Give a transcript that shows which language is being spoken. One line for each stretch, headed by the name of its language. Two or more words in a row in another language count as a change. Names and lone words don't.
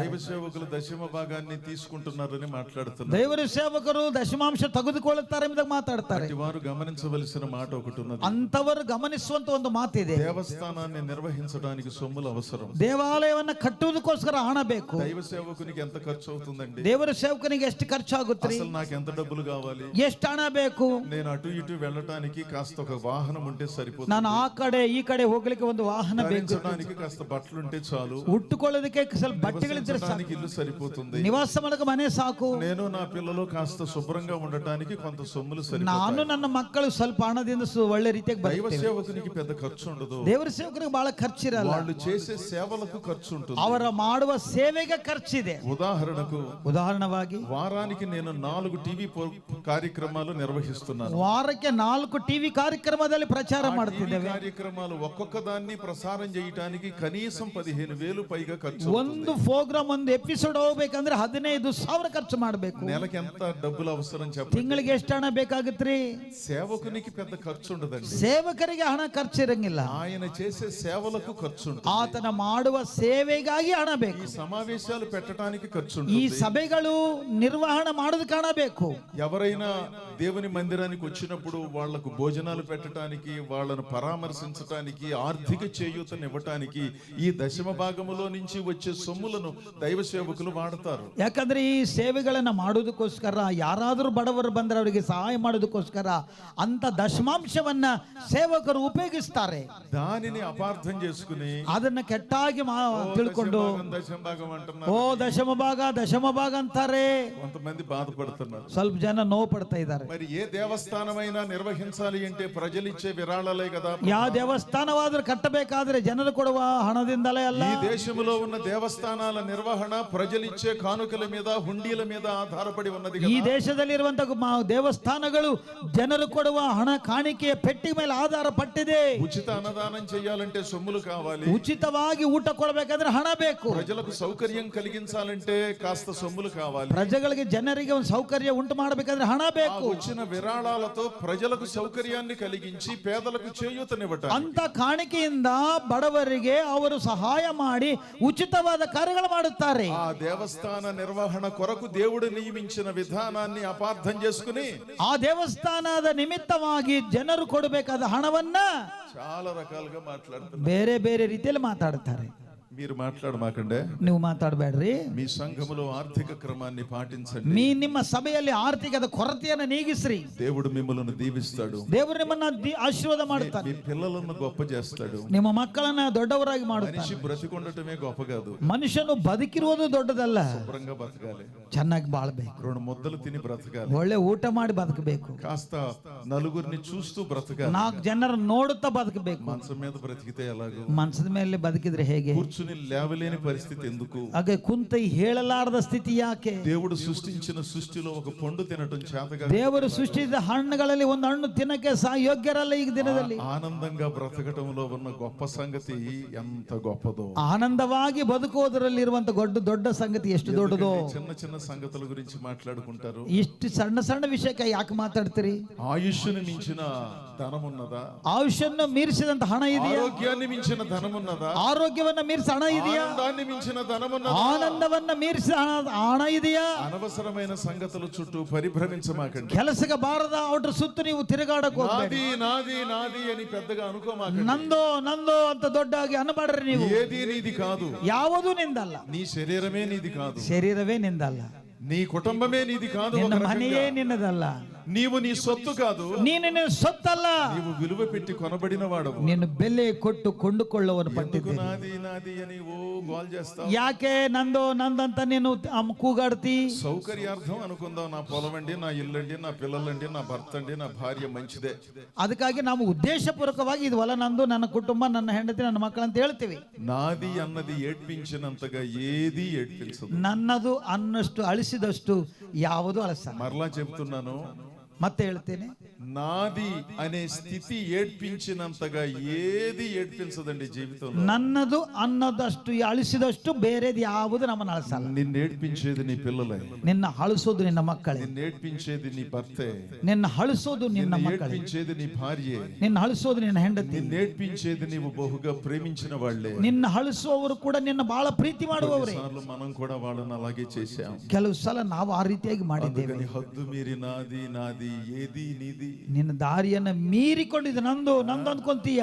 Telugu: దైవ సేవకులు దశమ భాగాన్ని తీసుకుంటున్నారని మాట్లాడుతున్నారు.
Kannada: ದೇವರ ಸೇವಕರು ದಶಮಾಂಶ ತೆಗೆದುಕೊಳ್ಳುತ್ತಾರೆ ಎಂಬುದಾಗಿ ಮಾತಾಡ್ತಾರೆ.
Telugu: వారు గమనించవలసిన మాట ఒకటి ఉన్నది.
Kannada: ಅಂತವರು ಗಮನಿಸುವಂತ ಒಂದು ಮಾತಿದೆ.
Telugu: దేవస్థానాన్ని నిర్వహించడానికి సొమ్ములు అవసరం.
Kannada: ದೇವಾಲಯವನ್ನ ಕಟ್ಟುವುದಕ್ಕೋಸ್ಕರ ಹಣ ಬೇಕು.
Telugu: దైవ సేవకునికి ఎంత ఖర్చు అవుతుందండి?
Kannada: ದೇವರ ಸೇವಕನಿಗೆ ಎಷ್ಟು ಖರ್ಚಾಗುತ್ತೆ?
Telugu: అసలు నాకు ఎంత డబ్బులు కావాలి?
Kannada: ಎಷ್ಟು ಹಣ ಬೇಕು?
Telugu: నేను అటు ఇటు వెళ్ళటానికి కాస్త ఒక వాహనం ఉంటే సరిపోతుంది.
Kannada: ನಾನು ಆ ಕಡೆ ಈ ಕಡೆ ಹೋಗ್ಲಿಕ್ಕೆ ಒಂದು ವಾಹನ ಬೇಕು.
Telugu: ధరించడానికి కాస్త బట్టలు ఉంటే చాలు.
Kannada: ಉಟ್ಟುಕೊಳ್ಳೋದಕ್ಕೆ ಸ್ವಲ್ಪ ಬಟ್ಟೆಗಳಿದ್ರೆ ಸಾಕು.
Telugu: ఇల్లు సరిపోతుంది.
Kannada: ನಿವಾಸ ಮಾಡಕ್ಕೆ ಮನೆ ಸಾಕು.
Telugu: నేను నా పిల్లలు కాస్త శుభ్రంగా ఉండటానికి కొంత సొమ్ములు
Kannada: ನಾನು
Telugu: సరిపోతాయి.
Kannada: ನನ್ನ ಮಕ್ಕಳು ಸ್ವಲ್ಪ ಹಣದಿಂದ ಒಳ್ಳೆ ರೀತಿಯಾಗಿ
Telugu: దైవ
Kannada: ಬರ್ತೇವೆ.
Telugu: సేవకునికి పెద్ద ఖర్చు ఉండదు.
Kannada: ದೇವರ ಸೇವಕರಿಗೆ ಬಹಳ ಖರ್ಚಿರಲ್ಲ.
Telugu: వాళ్ళు చేసే సేవలకు ఖర్చు ఉంటుంది.
Kannada: ಅವರ ಮಾಡುವ ಸೇವೆಗೆ ಖರ್ಚಿದೆ.
Telugu: ఉదాహరణకు
Kannada: ಉದಾಹರಣವಾಗಿ
Telugu: వారానికి నేను 4 టీవీ కార్యక్రమాలు నిర్వహిస్తున్నాను.
Kannada: ವಾರಕ್ಕೆ 4 ಟಿವಿ ಕಾರ್ಯಕ್ರಮದಲ್ಲಿ ಪ್ರಚಾರ
Telugu: టీవీ
Kannada: ಮಾಡ್ತಿದ್ದೇವೆ.
Telugu: కార్యక్రమాలు ఒక్కొక్క దాన్ని ప్రసారం చేయడానికి కనీసం 15,000 పైగా ఖర్చు
Kannada: ಒಂದು ಪ್ರೋಗ್ರಾಮ್ ಒಂದು ಎಪಿಸೋಡ್ ಹೋಗ್ಬೇಕಂದ್ರೆ 15,000 ಖರ್ಚು ಮಾಡಬೇಕು.
Telugu: నెలకి ఎంత డబ్బులు అవసరం చెప్పండి?
Kannada: ತಿಂಗಳಿಗೆ ಎಷ್ಟು ಹಣ ಬೇಕಾಗತ್ರಿ?
Telugu: సేవకునికి పెద్ద ఖర్చు ఉండదండి.
Kannada: ಸೇವಕರಿಗೆ ಹಣ ಖರ್ಚು ಇರಂಗಿಲ್ಲ.
Telugu: ఆయన చేసే సేవలకు ఖర్చు ఉంటుంది.
Kannada: ಆತನ ಮಾಡುವ ಸೇವೆಗಾಗಿ ಹಣ ಬೇಕು.
Telugu: ఈ సమావేశాలు పెట్టడానికి ఖర్చు
Kannada: ಈ
Telugu: ఉంటుంది.
Kannada: ಸಭೆಗಳು ನಿರ್ವಹಣೆ ಮಾಡೋದಕ್ಕೆ ಹಣ ಬೇಕು.
Telugu: ఎవరైనా దేవుని మందిరానికి వచ్చినప్పుడు వాళ్లకు భోజనాలు పెట్టడానికి, వాళ్ళను పరామర్శించడానికి, ఆర్థిక చేయూతనివ్వటానికి ఈ దశమ భాగములో నుంచి వచ్చే సొమ్ములను దైవ సేవకులు వాడతారు.
Kannada: ಯಾಕಂದ್ರೆ ಈ ಸೇವೆಗಳನ್ನ ಮಾಡೋದಕ್ಕೋಸ್ಕರ, ಯಾರಾದರೂ ಬಡವರು ಬಂದ್ರೆ ಅವರಿಗೆ ಸಹಾಯ ಮಾಡೋದಕ್ಕೋಸ್ಕರ ಅಂತ ದಶಮಾಂಶವನ್ನ ಸೇವಕರು ಉಪಯೋಗಿಸ್ತಾರೆ.
Telugu: దానిని అపార్థం చేసుకుని
Kannada: ಅದನ್ನ ಕೆಟ್ಟಾಗಿ ತಿಳ್ಕೊಂಡು
Telugu: దశమ భాగం అంటున్నారు.
Kannada: ಓ ದಶಮ ಭಾಗ ಅಂತಾರೆ.
Telugu: కొంతమంది బాధపడుతున్నారు.
Kannada: ಸ್ವಲ್ಪ ಜನ ನೋವು ಪಡ್ತಾ ಇದ್ದಾರೆ.
Telugu: మరి ఏ దేవస్థానమైనా నిర్వహించాలి అంటే ప్రజలిచ్చే విరాళాలే కదా.
Kannada: ಯಾವ ದೇವಸ್ಥಾನವಾದ್ರೂ ಕಟ್ಟಬೇಕಾದ್ರೆ ಜನರು ಕೊಡುವ ಹಣದಿಂದಲೇ ಅಲ್ಲ.
Telugu: ఈ దేశంలో ఉన్న దేవస్థానాల నిర్వహణ ప్రజలిచ్చే కానుకల మీద, హుండీల మీద ఆధారపడి ఉన్నది
Kannada: ಈ
Telugu: కదా.
Kannada: ದೇಶದಲ್ಲಿರುವಂತಹ ದೇವಸ್ಥಾನಗಳು ಜನರು ಕೊಡುವ ಹಣ ಕಾಣಿಕೆಯ ಪೆಟ್ಟಿ ಮೇಲೆ ಆಧಾರ ಪಟ್ಟಿದೆ.
Telugu: ఉచిత అన్నదానం చేయాలంటే సొమ్ములు కావాలి.
Kannada: ಉಚಿತವಾಗಿ ಊಟ ಕೊಡಬೇಕಾದ್ರೆ ಹಣ ಬೇಕು.
Telugu: ప్రజలకు సౌకర్యం కలిగించాలంటే కాస్త సొమ్ములు కావాలి.
Kannada: ಪ್ರಜೆಗಳಿಗೆ, ಜನರಿಗೆ ಒಂದು ಸೌಕರ್ಯ ಉಂಟು ಮಾಡಬೇಕಾದ್ರೆ ಹಣ ಬೇಕು.
Telugu: వచ్చిన విరాళాలతో ప్రజలకు సౌకర్యాన్ని కలిగించి పేదలకు చేయూతనివ్వటం.
Kannada: ಅಂತ ಕಾಣಿಕೆಯಿಂದ ಬಡವರಿಗೆ ಅವರು ಸಹಾಯ ಮಾಡಿ ಉಚಿತವಾದ ಕಾರ್ಯಗಳು ಮಾಡುತ್ತಾರೆ.
Telugu: ఆ దేవస్థాన నిర్వహణ కొరకు దేవుడు నియమించిన విధానాన్ని అపార్థం చేసుకుని
Kannada: ಆ ದೇವಸ್ಥಾನದ ನಿಮಿತ್ತವಾಗಿ ಜನರು ಕೊಡಬೇಕಾದ ಹಣವನ್ನ
Telugu: చాలా రకాలుగా మాట్లాడుతున్నారు.
Kannada: ಬೇರೆ ಬೇರೆ ರೀತಿಯಲ್ಲಿ ಮಾತಾಡ್ತಾರೆ.
Telugu: మీరు మాట్లాడమాకండే.
Kannada: ನೀವು ಮಾತಾಡಬೇಡ್ರಿ.
Telugu: మీ సంఘములో ఆర్థిక క్రమాన్ని పాటించండి.
Kannada: ನಿಮ್ಮ ಸಭೆಯಲ್ಲಿ ಆರ್ಥಿಕದ ಕೊರತೆಯನ್ನು ನೀಗಿಸ್ರಿ.
Telugu: దేవుడు మిమ్మల్ని దీవిస్తాడు.
Kannada: ದೇವರು ನಿಮ್ಮನ್ನ ಆಶೀರ್ವಾದ
Telugu: మీ
Kannada: ಮಾಡುತ್ತಾನೆ.
Telugu: పిల్లలను గొప్ప చేస్తాడు.
Kannada: ನಿಮ್ಮ ಮಕ್ಕಳನ್ನ ದೊಡ್ಡವರಾಗಿ
Telugu: మనిషి
Kannada: ಮಾಡುತ್ತಾನೆ.
Telugu: బ్రతికొండటమే గొప్ప కాదు.
Kannada: ಮನುಷ್ಯನು ಬದುಕಿರುವುದು ದೊಡ್ಡದಲ್ಲ,
Telugu: శుభ్రంగా బతకాలి.
Kannada: ಚೆನ್ನಾಗಿ ಬಾಳ್ಬೇಕು.
Telugu: 2 ముద్దలు తిని బ్రతకాలి.
Kannada: ಒಳ್ಳೆ ಊಟ ಮಾಡಿ ಬದುಕಬೇಕು.
Telugu: కాస్త నలుగురిని చూస్తూ బ్రతకాలి.
Kannada: 4 ಜನರ ನೋಡುತ್ತಾ ಬದುಕಬೇಕು.
Telugu: మంచం మీద బ్రతికితే ఎలాగో?
Kannada: ಮನಸದ ಮೇಲೆ ಬದುಕಿದ್ರೆ ಹೇಗೆ?
Telugu: కూర్చుని లేవలేని పరిస్థితి ఎందుకు?
Kannada: ಹಾಗೆ ಕುಂತ ಹೇಳಲಾರದ ಸ್ಥಿತಿ ಯಾಕೆ?
Telugu: దేవుడు సృష్టించిన సృష్టిలో ఒక పండు తినటం చేతగా
Kannada: ದೇವರು ಸೃಷ್ಟಿಸಿದ ಹಣ್ಣುಗಳಲ್ಲಿ ಒಂದು ಹಣ್ಣು ತಿನ್ನಕ್ಕೆ ಯೋಗ್ಯರಲ್ಲ ಈ ದಿನದಲ್ಲಿ.
Telugu: ఆనందంగా బ్రతకటంలో ఉన్న గొప్ప సంగతి ఎంత గొప్పదో.
Kannada: ಆನಂದವಾಗಿ ಬದುಕುವುದರಲ್ಲಿ ಇರುವಂತ ದೊಡ್ಡ ಸಂಗತಿ ಎಷ್ಟು ದೊಡ್ಡದೋ.
Telugu: చిన్న చిన్న సంగతుల గురించి మాట్లాడుకుంటారు.
Kannada: ಇಷ್ಟು ಸಣ್ಣ ಸಣ್ಣ ವಿಷಯಕ್ಕೆ ಯಾಕೆ ಮಾತಾಡ್ತೀರಿ?
Telugu: ఆయుష్ను మించిన ధనం ఉన్నదా?
Kannada: ಆಯುಷನ್ನು ಮೀರಿಸಿದಂತ ಹಣ ಇದೆಯಾ?
Telugu: ఆరోగ్యాన్ని మించిన ధనం ఉన్నదా?
Kannada: ಆರೋಗ್ಯವನ್ನ ಮೀರಿಸಿ ಹಣ ಇದೆಯಾ?
Telugu: ఆనందాన్ని మించిన ధనం ఉన్నదా?
Kannada: ಆನಂದವನ್ನ ಮೀರಿಸಿ ಹಣ ಇದೆಯಾ?
Telugu: అనవసరమైన సంగతుల చుట్టూ పరిభ్రమించమాకండి.
Kannada: ಕೆಲಸಕ್ಕೆ ಬಾರದ ಅವ್ರ ಸುತ್ತು ನೀವು ತಿರುಗಾಡಕ್ ಹೋಗ್ಬೇಡಿ.
Telugu: నాది నాది నాది అని పెద్దగా అనుకోమాకండి.
Kannada: ನಂದೋ ನಂದೋ ಅಂತ ದೊಡ್ಡಾಗಿ ಅನ್ಬೇಡ್ರಿ ನೀವು.
Telugu: ఏది నీది కాదు.
Kannada: ಯಾವುದೂ ನಿಂದಲ್ಲ.
Telugu: నీ శరీరమే నీది కాదు.
Kannada: ಶರೀರವೇ ನಿಂದಲ್ಲ.
Telugu: నీ కుటుంబమే నీది కాదు.
Kannada: ನಿನ್ನ
Telugu: ఒక
Kannada: ಮನೆಯೇ
Telugu: రకంగా.
Kannada: ನಿನ್ನದಲ್ಲ.
Telugu: నీవు నీ సొత్తు కాదు.
Kannada: ನೀನು ನಿನ್ನ ಸೊತ್ತಲ್ಲ.
Telugu: నీవు విలువ పెట్టి కొనబడిన వాడవు.
Kannada: ನೀನು ಬೆಲೆ ಕೊಟ್ಟು ಕೊಂಡುಕೊಳ್ಳುವನು
Telugu: ఎందుకు
Kannada: ಪಟ್ಟಿದ್ದೀರಿ.
Telugu: నాది నాది అని ఓ గోల్ చేస్తావు?
Kannada: ಯಾಕೆ ನಂದೋ ನಂದಂತ ನೀನು ಕೂಗಾಡ್ತಿ?
Telugu: సౌకర్యార్థం అనుకుందాం. నా పొలం అండి, నా ఇల్లండి, నా పిల్లలండి, నా భర్త అండి, నా భార్య మంచిదే.
Kannada: ಅದಕ್ಕಾಗಿ ನಾವು ಉದ್ದೇಶಪೂರ್ವಕವಾಗಿ ಇದು ಹೊಲ ನಂದು, ನನ್ನ ಕುಟುಂಬ, ನನ್ನ ಹೆಂಡತಿ, ನನ್ನ ಮಕ್ಕಳು ಅಂತ ಹೇಳ್ತೀವಿ.
Telugu: నాది అన్నది ఏడ్పించినంతగా ఏది ఏడ్పించదు.
Kannada: ನನ್ನದು ಅನ್ನಷ್ಟು ಅಳಿಸಿದಷ್ಟು ಯಾವುದು ಅಳಸಲ್ಲ.
Telugu: మరలా చెప్తున్నాను,
Kannada: ಮತ್ತೆ ಹೇಳ್ತೇನೆ,
Telugu: నాది అనే స్థితి ఏడ్పించినంతగా ఏది ఏడ్పించదండి జీవితంలో.
Kannada: ನನ್ನದು ಅನ್ನೋದಷ್ಟು ಅಳಿಸಿದಷ್ಟು ಬೇರೆದು ಯಾವುದು ನಮ್ಮನ್ನು ಅಳಿಸಲ್ಲ.
Telugu: నిన్ను ఏడ్పించేది నీ పిల్లలే.
Kannada: ನಿನ್ನ ಅಳಿಸೋದು ನಿನ್ನ ಮಕ್ಕಳೇ.
Telugu: నిన్ను ఏడ్పించేది నీ భర్తే.
Kannada: ನಿನ್ನ ಅಳಿಸೋದು ನಿನ್ನ
Telugu: నిన్ను
Kannada: ಮಕ್ಕಳೇ.
Telugu: ఏడ్పించేది నీ భార్యే.
Kannada: ನಿನ್ನ ಅಳಿಸೋದು ನಿನ್ನ ಹೆಂಡತಿ.
Telugu: నిన్ను ఏడ్పించేది నీవు బహుగా ప్రేమించిన వాళ్ళే.
Kannada: ನಿನ್ನ ಅಳಿಸುವವರು ಕೂಡ ನಿನ್ನ ಬಹಳ ಪ್ರೀತಿ ಮಾಡುವವರೇ.
Telugu: కొన్నిసార్లు మనం కూడా వాళ్ళని అలాగే చేశాం.
Kannada: ಕೆಲವು ಸಲ ನಾವು ಆ ರೀತಿಯಾಗಿ ಮಾಡಿದ್ದೇವೆ.
Telugu: అందుకని హద్దు మీరి నాది నాది ఏది నీది.
Kannada: ನಿನ್ನ ದಾರಿಯನ್ನ ಮೀರಿಕೊಂಡಿದ್ದು ನಂದು ನಂದು ಅಂದ್ಕೊಂತೀಯ.